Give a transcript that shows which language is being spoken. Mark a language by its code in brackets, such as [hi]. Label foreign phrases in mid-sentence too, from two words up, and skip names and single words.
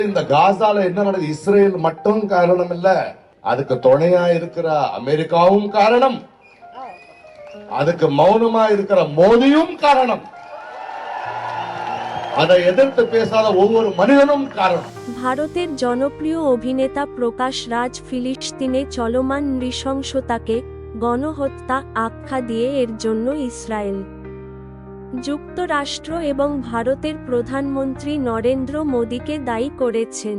[ta] இந்த காசால என்ன நடக்குது? இஸ்ரேல் மட்டும் காரணம் இல்ல, அதுக்கு துணையா இருக்கிற அமெரிக்காவும் காரணம், அதுக்கு மௌனமா இருக்கிற மோடியும் காரணம், அதை எதிர்த்து பேசாத ஒவ்வொரு மனிதனும் காரணம்। [bn] ভারতের জনপ্রিয় অভিনেতা প্রকাশ রাজ ফিলিস্তিনে চলমান নৃশংসতাকে গণহত্যা আখ্যা দিয়ে এর জন্য ইসরায়েল, যুক্তরাষ্ট্র এবং ভারতের প্রধানমন্ত্রী নরেন্দ্র মোদীকে দায়ী করেছেন।